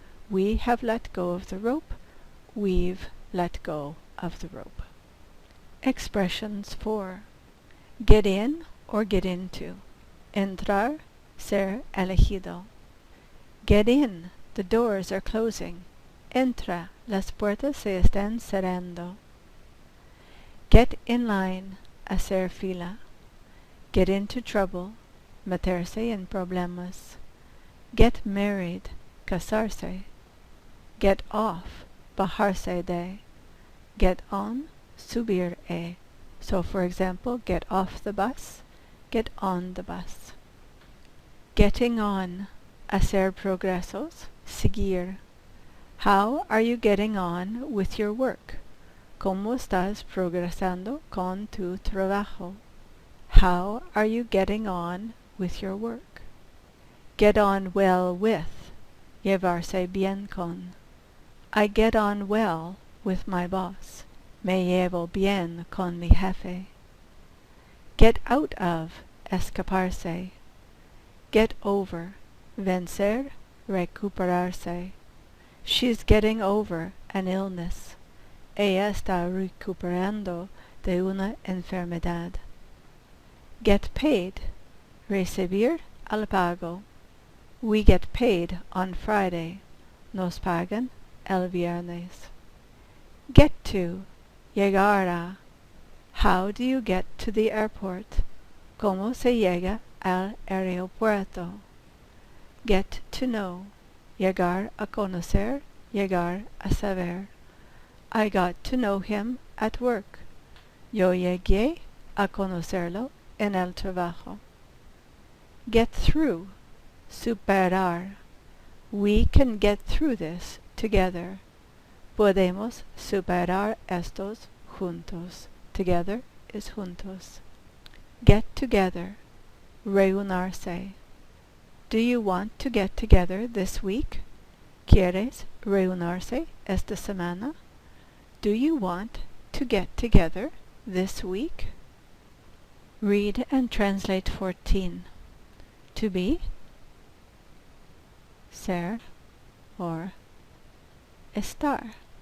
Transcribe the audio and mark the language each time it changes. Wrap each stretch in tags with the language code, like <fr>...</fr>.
<en>We have let go of the rope. We've let go of the rope. Expressions for get in or get into.</en> <es>Entrar, ser elegido.</es> <en>Get in, the doors are closing.</en> <es>Entra, las puertas se están cerrando.</es> <en>Get in line,</en> <es>hacer fila.</es> <en>Get into trouble,</en> <es>meterse en problemas.</es> <en>Get married, casarse. Get off,</en> <es>bajarse de.</es> <en>Get on, subir e. So for example, get off the bus, get on the bus. Getting on,</en> <es>hacer progresos, seguir.</es> <en>How are you getting on with your work?</en> <es>¿Cómo estás progresando con tu trabajo?</es> <en>How are you getting on with your work? Get on well with,</en> <es>llevarse bien con.</es> <en>I get on well with my boss.</en> <es>Me llevo bien con mi jefe.</es> <en>Get out of, escaparse. Get over, vencer, recuperarse. She's getting over an illness.</en> <es>Ella está recuperando de una enfermedad.</es> <en>Get paid,</en> <es>recibir al pago.</es> <en>We get paid on Friday.</en> <es>Nos pagan el viernes.</es> <en>Get to,</en> <es>llegar a.</es> <en>How do you get to the airport?</en> <es>¿Cómo se llega al aeropuerto?</es> <en>Get to know,</en> <es>llegar a conocer, llegar a saber.</es> <en>I got to know him at work.</en> <es>Yo llegué a conocerlo en el trabajo.</es> <en>Get through, superar. We can get through this together.</en> <es>Podemos superar estos juntos.</es> <en>Together is juntos. Get together, reunirse. Do you want to get together this week?</en> <es>¿Quieres reunirse esta semana?</es> <en>Do you want to get together this week? Read and translate 14. To be, ser, or estar.</en>